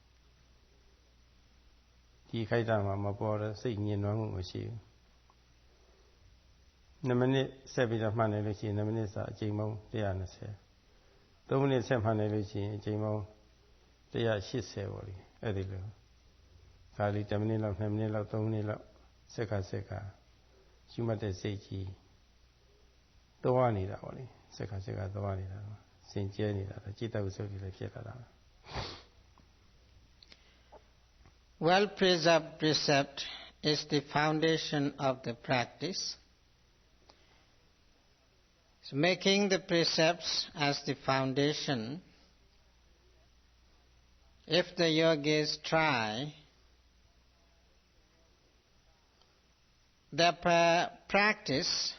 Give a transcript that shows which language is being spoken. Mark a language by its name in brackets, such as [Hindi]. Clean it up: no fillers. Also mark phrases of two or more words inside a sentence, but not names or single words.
[Burmese] ဒီခိုက်တာမှာမပေါ်တော့စိတ်ညင်နွမ်းမှုမရှိဘူး2မိနစ်ဆက်ပြီးတော့မှတ်နေလို့ရှိရင်2မိနစ်စာအချိန်ပေါင်း120 3မိနစ်ဆက်မှတ်နေလို့ရှိရင်အချိန်ပေါင်း180ပေါ့လေအဲ့ဒီလိုခါလီ10မိနစ်လောက်2မိနစ်လောက်3မိနစ်လောက်စက္ခရှုမှတ်တဲ့စိတ်ကြီးသွားနေတာပေါ့လေစက္ခသွားနေတာစင်ကြဲနေတာจิตတဝိသုဒ္ဓိလည်းဖြစ်လာတာ [English] Well-preserved precept is the foundation of the practice. So making the precepts as the foundation, if the yogis try their practice